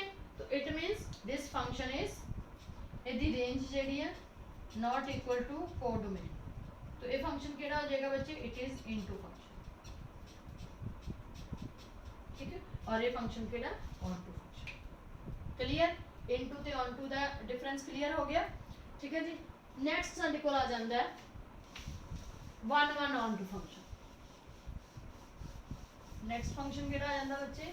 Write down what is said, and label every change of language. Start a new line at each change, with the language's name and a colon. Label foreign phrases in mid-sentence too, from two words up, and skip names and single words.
English: तो it means this function is
Punjabi: ਇਹਦੀ ਰੇਂਜ ਜਿਹੜੀ ਹੈ
English: not equal to codomain.
Punjabi: ਤੋ ਯੇ ਫੰਕਸ਼ਨ ਕਿਹੜਾ ਹੋ ਜਾਏਗਾ ਬੱਚੇ?
English: It is into function.
Punjabi: ਠੀਕ ਹੈ, ਔਰ ਯੇ ਫੰਕਸ਼ਨ ਕਿਹੜਾ?
English: Onto function. Clear?
Punjabi: ਇਨਟੂ ਤੇ ਓਨਟੂ ਦਾ
English: difference clear
Punjabi: ਹੋ ਗਿਆ. ਠੀਕ ਹੈ ਜੀ, ਨੈਕਸਟ ਸਾਡੇ ਕੋਲ ਆ ਜਾਂਦਾ ਹੈ
English: one onto function. next function
Punjabi: ਕਿਹੜਾ ਆ ਜਾਂਦਾ ਬੱਚੇ?